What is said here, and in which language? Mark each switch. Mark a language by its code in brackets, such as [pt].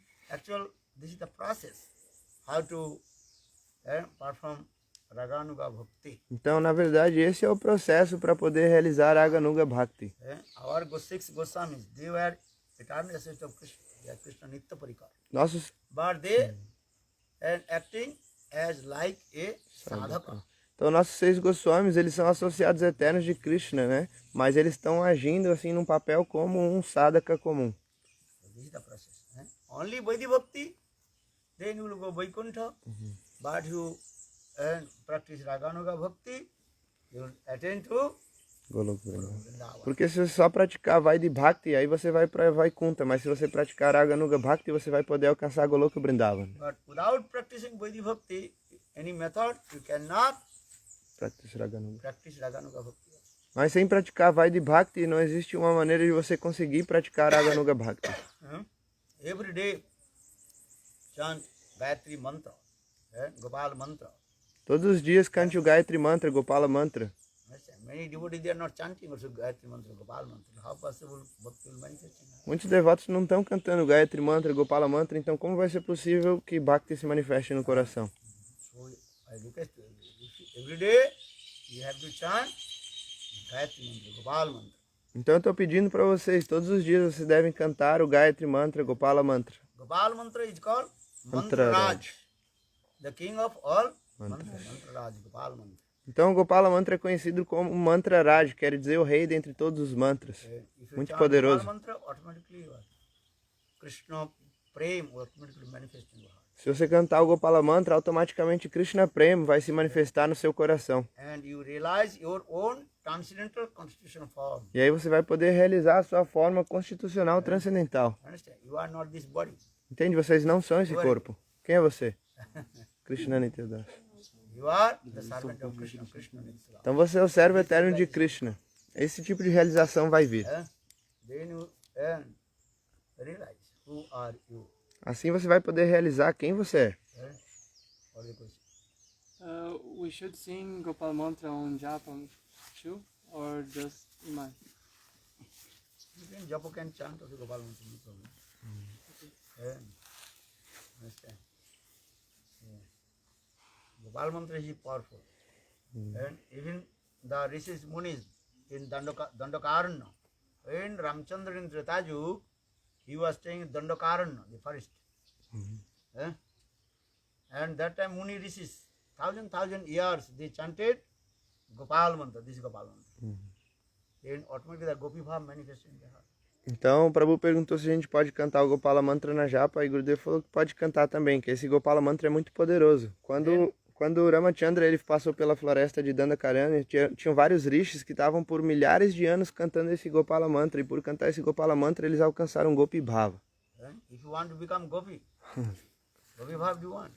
[en] Actually, this is the process how to perform Raganuga Bhakti. [pt] Então, na verdade, esse é o processo para poder realizar Raganuga Bhakti. [en] Our 6 Goswamis, they were eternal associates of Krishna. They are Krishna Nitya Parikar. [pt] Nossos [en] But they are acting as like a sadhaka. [pt] Então, nossos 6 Goswamis, eles são associados eternos de Krishna, né? Mas eles estão agindo assim num papel como um sadhaka comum. [en] This is the process. Only Vaidhi Bhakti, then you will go Vaikuntha. but you practice Raganuga Bhakti, you will attain to Goloka Vrindavan. Vrindavan. [pt] Porque se você só praticar Vaidhi Bhakti, aí você vai para Vaikunta, mas se você praticar Raganuga Bhakti, você vai poder alcançar Goloka Vrindavan. [en] But without practicing Vaidhi Bhakti, any method, you cannot Practice Raganuga. practice Raganuga Bhakti. [pt] Mas sem praticar Vaidhi Bhakti, não existe uma maneira de você conseguir praticar Raganuga Bhakti. [en] Every day, chant Gayatri Mantra, Gopal Mantra. [pt] Todos os dias cante o Gayatri Mantra, Gopala Mantra. [en] Many devotees, they are not chanting also Gayatri Mantra, Gopal Mantra. How possible Bhakti will manifest in us? [pt] Muitos devotos não estão cantando Gayatri Mantra, Gopala Mantra, então como vai ser possível que Bhakti se manifeste no coração? [en] So I request you, every day you have to chant Gayatri Mantra, Gopal Mantra. [pt] Então eu estou pedindo para vocês, todos os dias vocês devem cantar o Gayatri Mantra, Gopala Mantra. [en] Gopal Mantra is called Mantra Mantra Raj. Raj, the king of all Mantra Raj, Gopal Mantra. [pt] Então o Gopala Mantra é conhecido como Mantra Raj, quer dizer o rei dentre todos os mantras. [en] If you [pt] Muito [en] chant [pt] poderoso. [en] Gopal Mantra, automatically you are Krishna Prem will automatically manifest in your heart. [pt] Se você cantar o Gopala Mantra, automaticamente Krishna Prema vai se manifestar no seu coração. [en] And you realize your own transcendental constitutional form. [pt] E aí você vai poder realizar a sua forma constitucional transcendental. [en] Understand? You are not this body. [pt] Entende? Vocês não são esse corpo. Quem é você? Krishna Nityadas. [en] You are the servant of Krishna. Krishna means love. [pt] Então você é o servo eterno de Krishna. Esse tipo de realização vai vir. [en] Then you realize who are you. [pt] Assim você vai poder realizar quem você é. [en] What is the question? We should sing Gopal Mantra on Japam too, or just Iman? You can Japa can chant also Gopal Mantra, no problem. Understand? Gopal Mantra is powerful. And even the Rishis Munis in Dandakaranya, when Ramchandra in Tretaju, he was staying in Dandakaranya, the forest. And that time Muni Rishis, thousand years, they chanted Gopal Mantra, this is Gopal Mantra. Then automatically the Gopi Bhav manifested in the heart. [pt] Então o Prabhu perguntou se a gente pode cantar o Gopala Mantra na japa, e Gurudev falou que pode cantar também, que esse Gopala Mantra é muito poderoso. Quando o Ramachandra ele passou pela floresta de Dandakaranya, tinham vários rishis que estavam por milhares de anos cantando esse Gopala Mantra, e por cantar esse Gopala Mantra eles alcançaram Gopi Bhava. [en] If you want to become Gopi, Gopi Bhav you want.